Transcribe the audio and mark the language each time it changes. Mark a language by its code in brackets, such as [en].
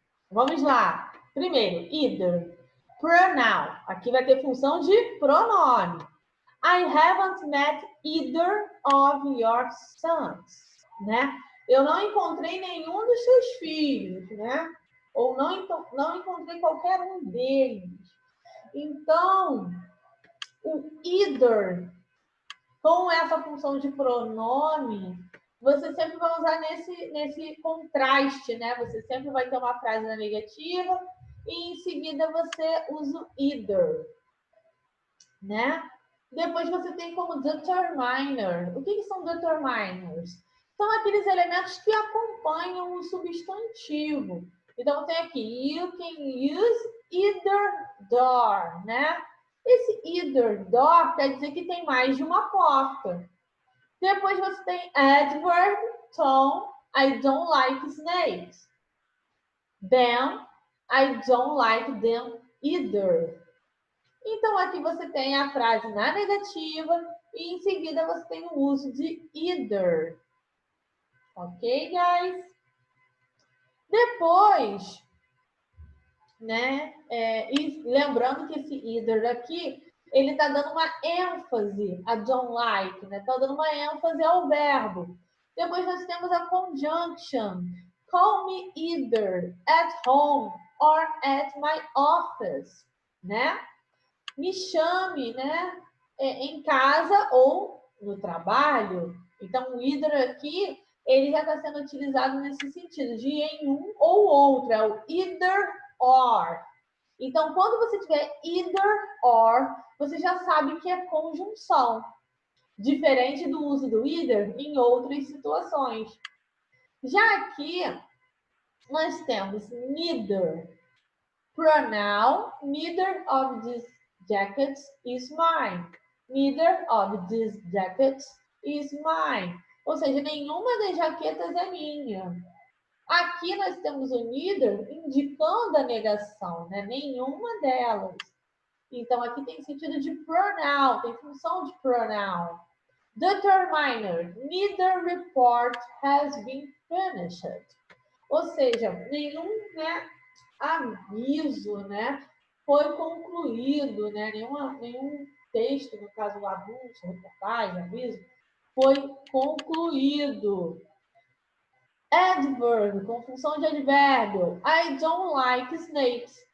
[pt] Vamos lá. Primeiro, either. Pronoun. Aqui vai ter função de pronome. [en] I haven't met either of your sons, né? [pt] Eu não encontrei nenhum dos seus filhos, né? Ou não encontrei qualquer um deles. Então, o either, com essa função de pronome, você sempre vai usar nesse contraste, né? Você sempre vai ter uma frase na negativa e em seguida você usa o either, né? Depois você tem como determiner. O que são determiners? São aqueles elementos que acompanham o substantivo. Então, tem aqui, [en] you can use either door, [pt] né? Esse either door quer dizer que tem mais de uma porta. Depois você tem [en] adverb, Tom, I don't like snakes. Then, I don't like them either. [pt] Então, aqui você tem a frase na negativa e em seguida você tem o uso de either. [en] Ok, guys? [pt] Depois, né? E lembrando que esse either aqui, ele está dando uma ênfase a don't like, né? Está dando uma ênfase ao verbo. Depois nós temos a conjunction. [en] Call me either at home or at my office, né? [pt] Me chame, né? Em casa ou no trabalho. Então, o either aqui, ele já está sendo utilizado nesse sentido, de em um ou outro. É o either or. Então, quando você tiver either or, você já sabe que é conjunção. Diferente do uso do either em outras situações. Já aqui, nós temos neither. [en] Pronoun, neither of these jackets is mine. Neither of these jackets is mine. [pt] Ou seja, nenhuma das jaquetas é minha. Aqui nós temos o neither indicando a negação, né? Nenhuma delas. Então, aqui tem sentido de pronoun, tem função de pronoun. [en] Determiner, neither report has been finished. [pt] Ou seja, nenhum, né, aviso, né, foi concluído, né, nenhum texto, no caso o anúncio, reportagem, aviso, foi concluído. [en] Adverb, [pt] com função de advérbio. [en] I don't like snakes.